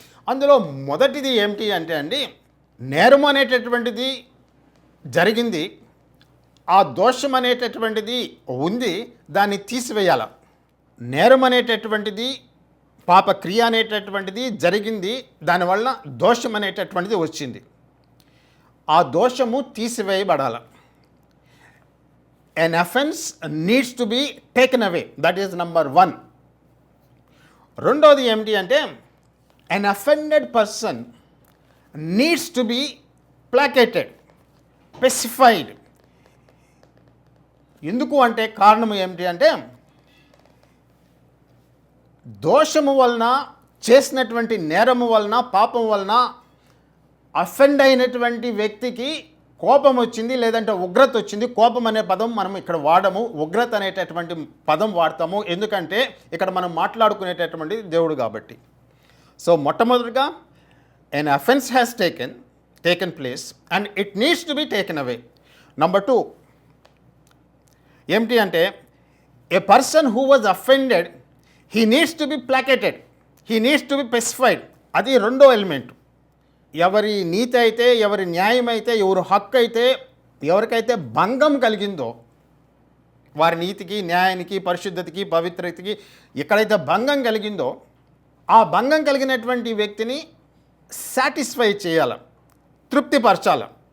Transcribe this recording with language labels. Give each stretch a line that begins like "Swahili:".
Telugu: అందులో మొదటిది ఏమిటి అంటే అండి, నేరం అనేటటువంటిది జరిగింది, ఆ దోషం అనేటటువంటిది ఉంది, దాన్ని తీసివేయాల. నేరం అనేటటువంటిది, పాపక్రియ అనేటటువంటిది జరిగింది, దానివల్ల దోషం అనేటటువంటిది వచ్చింది. ఆ దోషము తీసివేయబడాల.
English: An offense needs to be taken away. That is number 1.
Telugu: రెండోది ఏమిటి అంటే,
English: an offended person needs to be placated, specified.
Telugu: ఎందుకు అంటే కారణం ఏమిటి అంటే, దోషము వలన, చేసినటువంటి నేరము వలన, పాపం వలన అఫెండ్ అయినటువంటి వ్యక్తికి కోపం వచ్చింది, లేదంటే ఉగ్రత వచ్చింది. కోపం అనే పదం మనం ఇక్కడ వాడము, ఉగ్రత అనేటటువంటి పదం వాడతాము. ఎందుకంటే ఇక్కడ మనం మాట్లాడుకునేటటువంటి దేవుడు కాబట్టి. సో మొట్టమొదటిగా
English: an offense has taken place and it needs to be taken away. Number 2,
Telugu: ఏమిటి అంటే
English: A person who was offended he needs to be placated, he needs to be specified.
Telugu: అది రెండో ఎలిమెంట్. ఎవరి నీతి అయితే, ఎవరి న్యాయం అయితే, ఎవరి హక్కు అయితే, ఎవరికైతే భంగం కలిగిందో, వారి నీతికి, న్యాయానికి, పరిశుద్ధతకి, పవిత్రతకి ఎక్కడైతే భంగం కలిగిందో ఆ భంగం కలిగినటువంటి వ్యక్తిని సాటిస్ఫై చేయాలి, తృప్తిపరచాలి.